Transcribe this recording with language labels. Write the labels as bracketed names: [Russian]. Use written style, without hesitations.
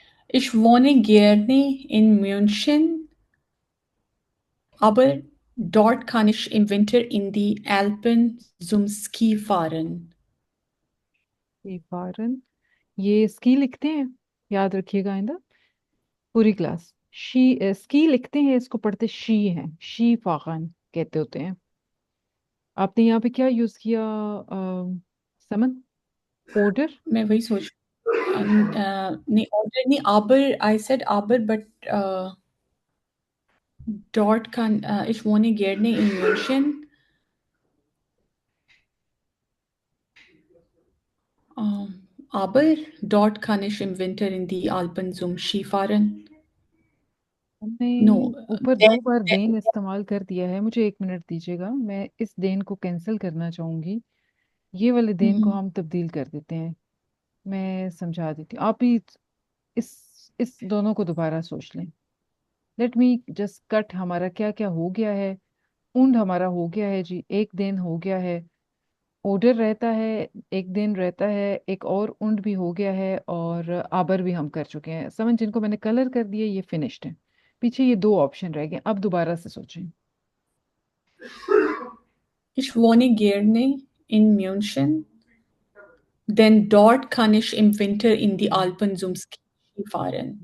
[German] Ich wohne gerne in München, aber dort kann ich im Winter in die Alpen zum Ski fahren. [Hindi] ये फारन, ये ski लिखते हैं, याद रखिएगा आइंदा पूरी क्लास। शी स्की लिखते हैं, इसको पढ़ते शी हैं, शी फागन कहते होते हैं। आपने यहाँ पे क्या यूज किया समन? ऑर्डर? मैं वही सोच नहीं, ऑर्डर नहीं, aber, [English] I said aber, but [Hindi] dort kann ich wohne gerne in München. [German] Aber dort kann ich im Winter in die Alpen zum Skifahren. [Hindi] हमने [English] नो [Hindi] ऊपर 2 बार देन इस्तेमाल कर दिया है। मुझे 1 मिनट दीजिएगा, मैं इस देन को कैंसिल करना चाहूंगी। ये वाले देन को हम तब्दील कर देते हैं। मैं समझा देती हूँ, आप ही इस दोनों को दोबारा सोच लें। [English] Let me just cut. [Hindi] हमारा क्या क्या हो गया है। उंड हमारा हो गया है जी, एक दिन हो गया है। ओडर रहता है, एक दिन रहता है, एक और उंड भी हो गया है, और आबर भी हम कर चुके हैं। समझ, जिनको मैंने कलर कर दिए ये फिनिश्ड है। पीछे ये 2 ऑप्शन रह गए, अब दोबारा से सोचें। [German] Ich wohne gerne in München. Den dort kann ich im Winter in die Alpen zum Skifahren.